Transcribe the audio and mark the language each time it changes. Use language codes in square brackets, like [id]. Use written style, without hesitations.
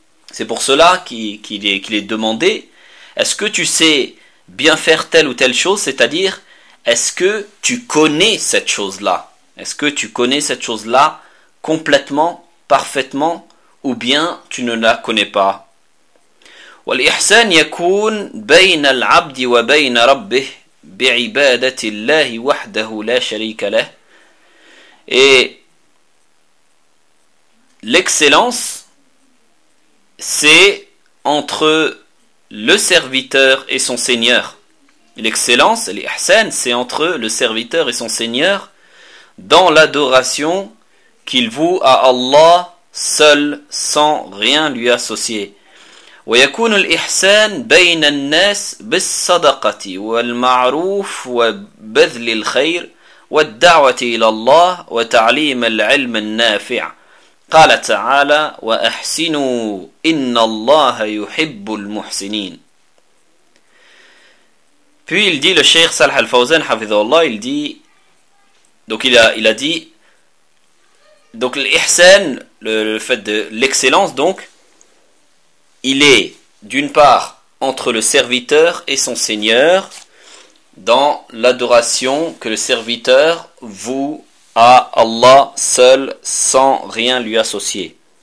[fr] C'est pour cela qu'il est demandé, est-ce que tu sais bien faire telle ou telle chose, c'est-à-dire est-ce que tu connais cette chose-là, est-ce que tu connais cette chose-là complètement, parfaitement, ou bien tu ne la connais pas. [ar] والإحسان يكون بين العبد وبين ربه بعبادة الله وحده لا شريك له. [fr] Et l'excellence, c'est entre le serviteur et son seigneur. L'excellence, l'ihsan, c'est entre le serviteur et son seigneur dans l'adoration qu'il voue à Allah seul, sans rien lui associer. [ar] ويكون الإحسان بين الناس بالصدقة والمعروف وبذل الخير والدعوة إلى الله وتعليم العلم النافع قال تعالى وأحسنوا إن الله يحب المحسنين. [fr] Puis il dit, le Cheikh Salah Al-Fawzan, hafizahullah, il dit, donc il a dit, donc l'ihsan, le fait de l'excellence, donc, il est d'une part entre le serviteur et son seigneur dans l'adoration que le serviteur voue à Allah seul sans rien lui associer.